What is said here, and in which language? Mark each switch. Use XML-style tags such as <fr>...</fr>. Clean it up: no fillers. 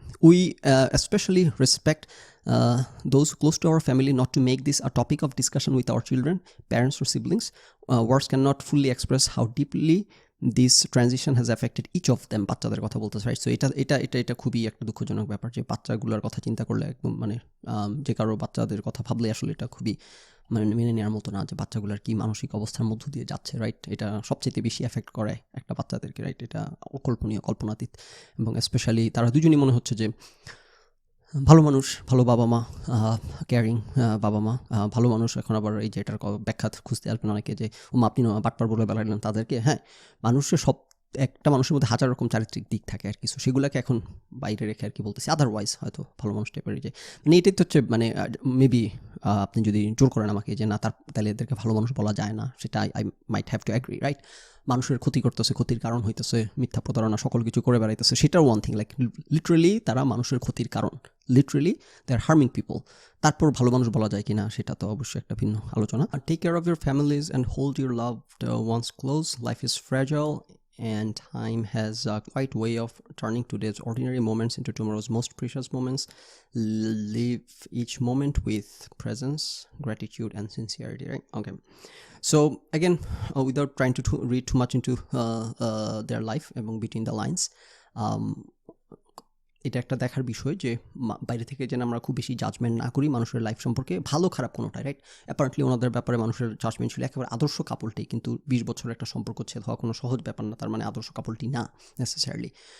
<en>We especially respect those close to our family not to make this a topic of discussion with our children, parents or siblings. Words cannot fully express how deeply this transition has affected each of them.</en> <bn>বাচ্চাদের কথা বলতেছে, right? So এটা খুবই একটা দুঃখজনক ব্যাপার যে বাচ্চাগুলোর কথা চিন্তা করলে একদম মানে যে কারো বাচ্চাদের কথা ভাবলে আসলে এটা খুবই মানে মেনে নেওয়ার মতো না, যে বাচ্চাগুলোর কি মানসিক অবস্থার মধ্য দিয়ে যাচ্ছে, রাইট? এটা সবচেয়ে বেশি এফেক্ট করে একটা বাচ্চাদেরকে, রাইট? এটা অকল্পনীয়, কল্পনাতীত। এবং স্পেশালি তারা দুজনই মনে হচ্ছে যে ভালো মানুষ, ভালো বাবা মা, কেয়ারিং বাবা মা, ভালো মানুষ। এখন আবার এই যে এটার ব্যাখ্যা খুঁজতে আসবেন অনেকে, যে আপনি বাটপার বলে বেলালেন তাদেরকে। হ্যাঁ, মানুষের একটা মানুষের মধ্যে হাজার রকম চারিত্রিক দিক থাকে আর কিছু, সেগুলোকে এখন বাইরে রেখে আর কি বলতেছি। আদারওয়াইজ হয়তো ভালো মানুষ টাইপের, যে মানে এটাই তো হচ্ছে মানে মেবি আপনি যদি জোর করেন আমাকে যে না, তাহলে এদেরকে ভালো মানুষ বলা যায় না, সেটা</bn> <en>I might have to agree,</en> <bn>right? মানুষের ক্ষতি করতেছে, ক্ষতির কারণ হইতেছে, মিথ্যা প্রতারণা, সকল কিছু করে বেড়াইতেছে, সেটাও ওয়ান থিং। লাইক লিটারেলি তারা মানুষের ক্ষতির কারণ,</bn> <en>Literally they are harming people.</en> <bn>তারপর ভালো মানুষ বলা যায় কিনা, সেটা তো অবশ্যই একটা ভিন্ন আলোচনা।</bn> <en>Take care of your families and hold your loved ones close. Life is fragile and time has a quite way of turning today's ordinary moments into tomorrow's most precious moments. Live each moment with presence, gratitude and sincerity, right? Okay, so again, without trying to read too much into their life among between the lines,</en> <bn>এটা একটা দেখার বিষয় যে বাইরে থেকে যেন আমরা খুব বেশি জাজমেন্ট না করি মানুষের লাইফ সম্পর্কে, ভালো খারাপ কোনোটাই, রাইট? অ্যাপারেন্টলি ওনাদের ব্যাপারে মানুষের জাজমেন্ট ছিল একেবারে আদর্শ কাপলটি, কিন্তু 20 বছরের একটা সম্পর্ক ছেদ হওয়া কোনো সহজ ব্যাপার না, তার মানে আদর্শ কাপলটি না নেসেসারিলি।</bn>